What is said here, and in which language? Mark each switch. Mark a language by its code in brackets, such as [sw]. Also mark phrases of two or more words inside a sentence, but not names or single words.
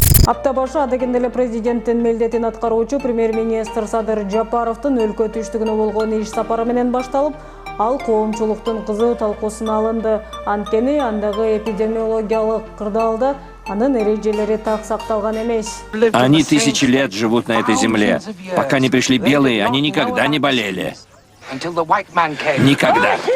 [ky] Апта башы адегенде эле президенттин милдетин аткаруучу премьер-министр Садыр Жапаровдун өлкө түштүгүнө болгон иш сапары менен башталып, ал коомчулуктун кызуу талкуусуна алынды. Анткени андагы эпидемиологиялык кырдаалда анын эрежелери так сакталган эмес. [ru] Они тысячи лет живут на этой земле. Пока не пришли белые, они никогда не болели. Никогда.